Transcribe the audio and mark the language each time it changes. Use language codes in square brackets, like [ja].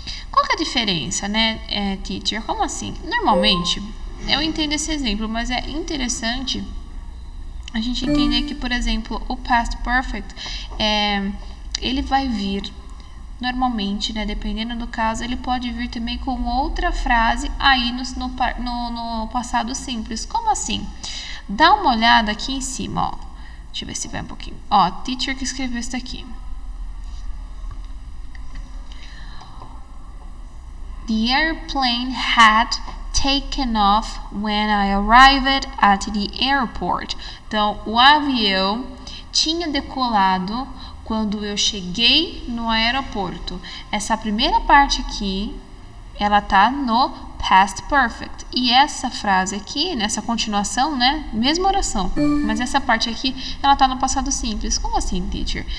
[pt] Qual que é a diferença, né, teacher? Como assim? Normalmente, eu entendo esse exemplo, mas é interessante a gente entender que, por exemplo, o past perfect, ele vai vir normalmente, né, dependendo do caso, ele pode vir também com outra frase aí no passado simples. Como assim? Dá uma olhada aqui em cima, ó. Deixa eu ver se vai um pouquinho. Ó, teacher que escreveu isso aqui. [en] The airplane had taken off when I arrived at the airport. [pt] Então, o avião tinha decolado quando eu cheguei no aeroporto. Essa primeira parte aqui, ela tá no past perfect. E essa frase aqui, nessa continuação, né? Mesma oração. Mas essa parte aqui, ela tá no passado simples. Como assim, teacher?